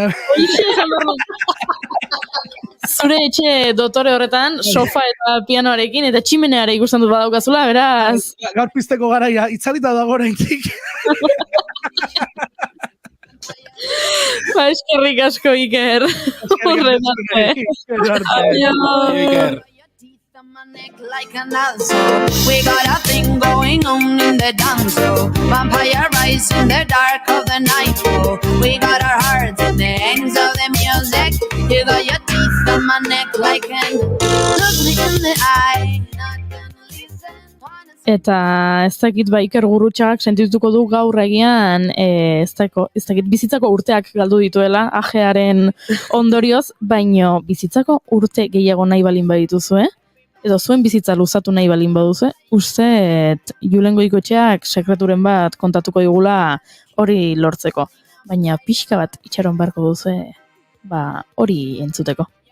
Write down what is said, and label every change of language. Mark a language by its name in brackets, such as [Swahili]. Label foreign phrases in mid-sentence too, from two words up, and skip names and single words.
[Basque] Zure etxe dotore horretan, sofa eta pianoarekin, eta tximeneare ikusten dut badaukazula, beraz. Gaur pizteko garaia, itzalita dago oraindik. Eskerrik asko, Iker. Horren arte. [English] Like an ulcer. We got a thing going on in the dance floor. Vampire rise in the dark of the night. Oh, we got our hearts in the hands of the music. You got your teeth on my neck like an. Look me in the eye. Not gonna leave [Basque] Eta ez dakit Iker Gurrutxagak sentituko du gaur egian ez dakit bizitzako urteak galdu dituela ajearen ondorioz, baino bizitzako urte gehiago nahi balin badituzue, edo zuen bizitza luzatu nahi balin baduzue, uste Julen Goikoetxeak sekreturen bat kontatuko digula hori lortzeko. Baina pixka bat itxaron beharko duzue, hori entzuteko.